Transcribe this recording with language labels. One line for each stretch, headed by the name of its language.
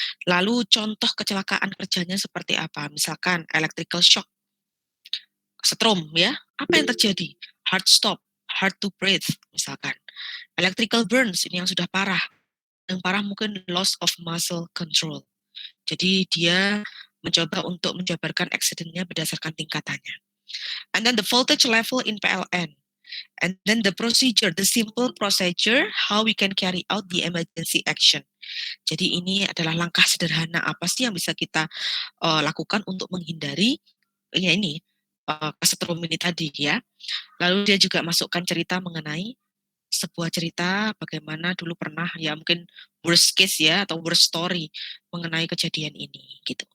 Indonesian: Lalu contoh kecelakaan kerjanya seperti apa? Misalkan electrical shock, setrum ya. Apa yang terjadi?
English: Heart stop, hard to breathe misalkan.
Indonesian: Electrical burns ini yang sudah parah. Yang parah mungkin
English: loss of muscle control.
Indonesian: Jadi dia mencoba untuk menjabarkan accident-nya berdasarkan tingkatannya.
English: And then the voltage level in PLN. And then the procedure, the simple procedure, how we can carry out the emergency action.
Indonesian: Jadi ini adalah langkah sederhana apa sih yang bisa kita lakukan untuk menghindari ya ini kesetrum ini tadi ya. Lalu dia juga masukkan cerita mengenai sebuah cerita bagaimana dulu pernah ya mungkin worst case ya atau worst story mengenai kejadian ini gitu.